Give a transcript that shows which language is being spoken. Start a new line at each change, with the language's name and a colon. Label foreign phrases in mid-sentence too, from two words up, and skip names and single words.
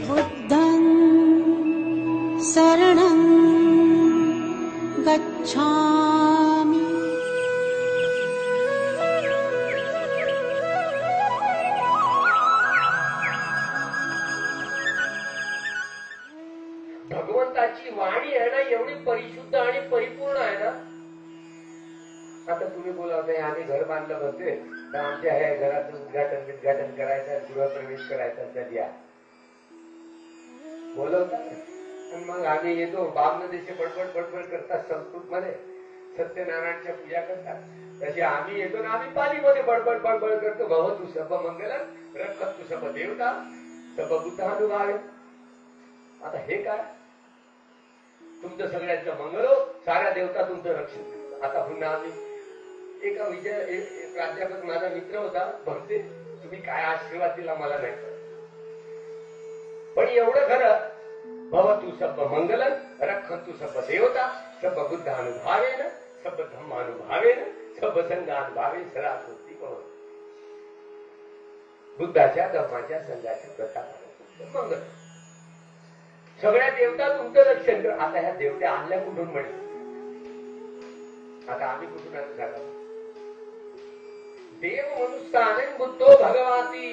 Pali: बुद्धं शरणं गच्छामि.
Marathi: भगवंताची वाणी आहे ना एवढी परिशुद्ध आणि परिपूर्ण आहे ना. आता तुम्ही बोलावताय आम्ही घर बांधलं म्हणते तर आमच्या ह्या घराचं उद्घाटन करायचं, गृहप्रवेश करायचा तर या बोलवतात. आणि मग आम्ही येतो. बामनदेशी बडबड करतात संस्कृत मध्ये, सत्यनारायणच्या पूजा करतात. तशी आम्ही येतो ना आम्ही पालीमध्ये बडबड करतो.
Pali: भवतु सब मंगलम रक्षतु सब देवता सब बुद्धानुभावे.
Marathi: आता हे काय तुमचं सगळ्यांचं मंगल हो, साऱ्या देवता तुमचं रक्षण करतात. आता पुन्हा आम्ही एका एक प्राध्यापक माझा मित्र होता म्हणते तुम्ही काय आशीर्वाद दिला मला नाही, पण एवढं खरं
Pali: भवतु सब मंगलम रक्षन्तु सब देवता सब बुद्धानुभावेन सब धम्मानुभावेन सब संघानुभावे सदा सोती भवतु.
Marathi: बुद्धाच्या धम्माच्या संघाच्या प्रतापाने मंगल. सगळ्या देवता तुमचं रक्षण कर. आता ह्या देवत्या आणल्या कुठून म्हणे? आता आम्ही कुठून आणून झाला?
Pali: देव मनुष्याने बुद्धो भगवाती.